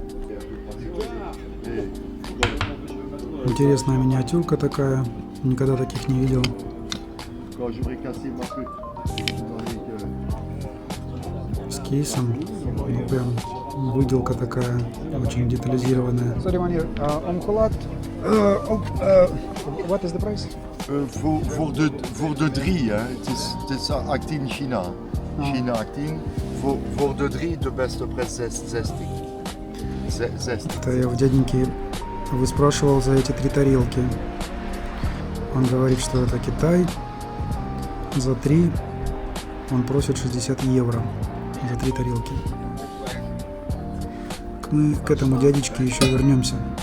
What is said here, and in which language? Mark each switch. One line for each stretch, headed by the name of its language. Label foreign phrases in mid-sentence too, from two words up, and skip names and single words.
Russian: Интересная миниатюрка такая, никогда таких не видел. С кейсом, ну прям выделка такая, очень детализированная.
English: Sorry, man, Oncolat. What is the price?
Dutch: Voor de 3, hè. Het is 18 China. China 18. Voor de 3 de beste prijs 60.
Russian: Это я у дяденьки выспрашивал за эти 3 тарелки. Он говорит, что это Китай. За 3 он просит 60 евро за 3 тарелки. Мы к этому дядечке еще вернемся.